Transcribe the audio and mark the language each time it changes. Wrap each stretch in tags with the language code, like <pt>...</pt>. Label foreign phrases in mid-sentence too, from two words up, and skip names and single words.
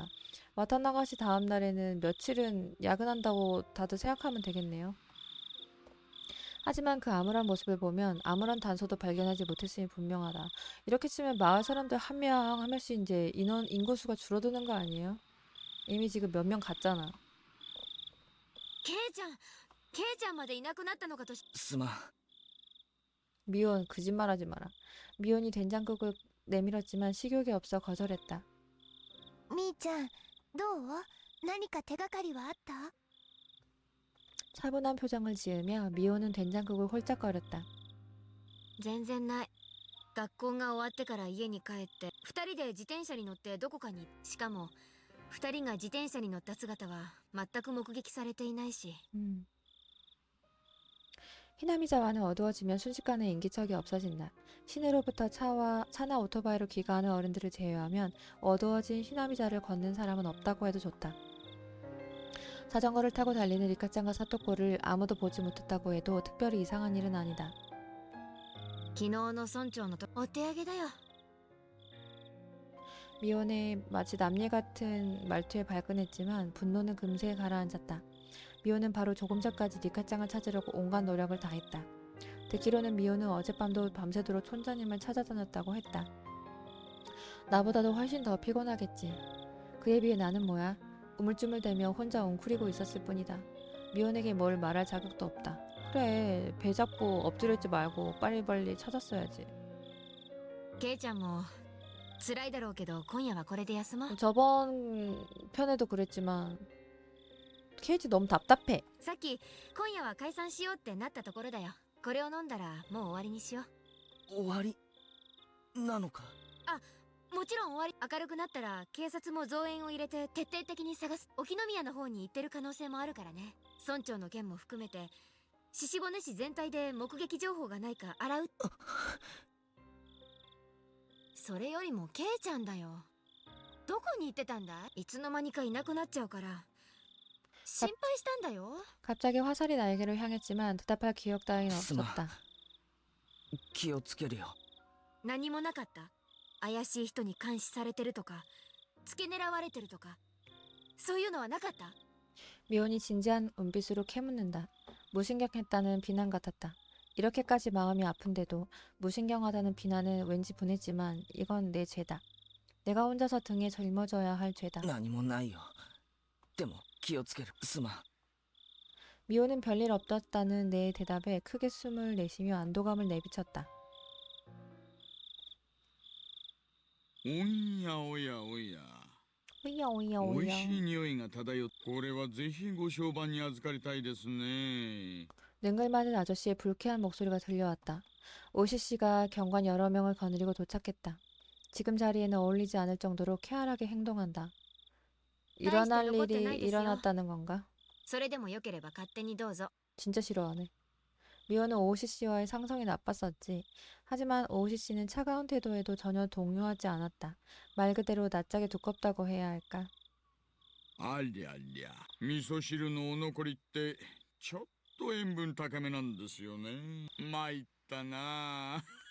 <ko>와타나가시 다음 날에는 며칠은 야근한다고 다들 생각하면 되겠네요. 하지만 그 암울한 모습을 보면 아무런 단서도 발견하지 못했음이 분명하다. 이렇게 치면 마을 사람들 한 명 한 명씩 이제 인구수가 줄어드는 거 아니에요? 이미 지금 몇 명 갔잖아.</ko> <ja>ケイちゃんまでいなくなったのかと。すまん。</ja> <ko>미온 거짓말하지 마라. 미온이 된장국을 내밀었지만 식욕이 없어 거절했다.</ko> <ja>みーちゃん、どう？何か手がかりはあった？</ja> <ko>차분한 표정을 지으며 미온은 된장국을 홀짝거렸다.</ko> <ja>全然ない。学校が終わってから家に帰って2人で自転車に乗ってどこかに。しかも2人が自転車に乗った姿は全く目撃されていないし。</ja> <ko>히나미자와는 어두워지면 순식간에 인기척이 없어진다. 시내로부터 차나 오토바이로 귀가하는 어른들을 제외하면 어두워진 히나미자를 걷는 사람은 없다고 해도 좋다. 자전거를 타고 달리는 리카짱과 사토코를 아무도 보지 못했다고 해도 특별히 이상한 일은 아니다.</ko> <ja>昨日の村長のお手上げだよ。</ja> <ko>미온의 마치 남일 같은 말투에 발끈했지만 분노는 금세 가라앉았다. 미온은 바로 조금 전까지 리카짱을 찾으려고 온갖 노력을 다했다. 듣기로는 미온은 어젯밤도 밤새도록 촌장님을 찾아다녔다고 했다. 나보다도 훨씬 더 피곤하겠지. 그에 비해 나는 뭐야? 우물쭈물대며 혼자 웅크리고 있었을 뿐이다. 미온에게 뭘 말할 자격도 없다. 그래, 배 잡고 엎드려있지 말고 빨리빨리 찾았어야지.</ko> <ja>ケイちゃんも辛いだろうけど今夜はこれで休もう。</ja> <ko>저번 편에도 그랬지만 케이지 너무 답답해.</ko> <ja>さっき今夜は解散しようってなったところだよ。これを飲んだらもう終わりにしよ終わりなのか。う。もちろん終わり。明るくなったら警察も増援を入れて徹底的に探す。沖宮の方に行ってる可能性もあるからね。村長の件も含めて獅子骨市全体で目撃情報がないか洗う。それよりもケイちゃんだよ。どこに行ってたんだいつの間にかいなくなっちゃうから心配したんだよ</ja> <ko>갑자기 화살이 날개를 향했지만 대답할 기억 따윈 스마. 없었다.</ko> <ja>気をつけるよ。何もなかった怪しい人に監視されてるとか付け狙われてるとかそういうのはなかった</ja> <ko>미혼이 진지한 눈빛으로 캐묻는다. 무신경했다는 비난 같았다. 이렇게까지 마음이 아픈데도 무신경하다는 비난은 왠지 분했지만 이건 내 죄다. 내가 혼자서 등에 짊어져야 할 죄다.</ko> <ja>何もないよ。でも気をつける。すまん。</ja> <ko>미호는 별일 없었다는 내 대답에 크게 숨을 내쉬며 안도감을 내비쳤다.</ko> <ja>おやおやおや 오야 오야 おい 오야. しい匂いが漂ってこれはぜひご商売に預かりたいですね</ja> <ko>능글맞은 아저씨의 불쾌한 목소리가 들려왔다. 오시씨가 경관 여러 명을 거느리고 도착했다. 지금 자리에는 어울리지 않을 정도로 쾌활하게 행동한다. 일어날 일이 일어났다는 건가?</ko> <ja>それでもよければ勝手にどうぞ</ja> <ko>진짜 싫어하네. 미호는 오시씨와의 상성이 나빴었지. 하지만 오시씨는 차가운 태도에도 전혀 동요하지 않았다. 말 그대로 낯짝이 두껍다고 해야 할까?</ko> <ja>ありゃりゃ味噌汁のお残りってちょっと塩分高めなんですよね参ったな</ja>